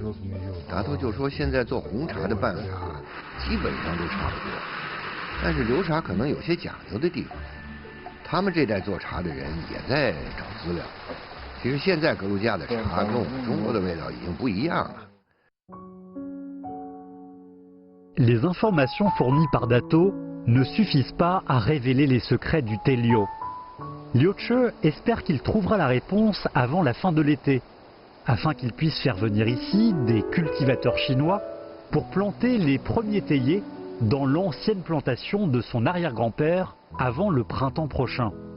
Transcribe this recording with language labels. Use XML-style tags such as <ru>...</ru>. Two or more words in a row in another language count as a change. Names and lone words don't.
<zh>达托就说现在做红茶的办法基本上都差不多，但是流茶可能有些讲究的地方。他们这代做茶的人也在找资料。其实现在格鲁吉亚的茶跟我们中国的味道已经不一样了。</zh> <fr>Les informations fournies par Dato ne suffisent pas à révéler les secrets du thé Liu. Liuche espère qu'il trouvera la réponse avant la fin de l'été, afin qu'il puisse faire venir ici des cultivateurs chinois pour planter les premiers théiers dans l'ancienne plantation de son arrière-grand-père avant le printemps prochain.</fr>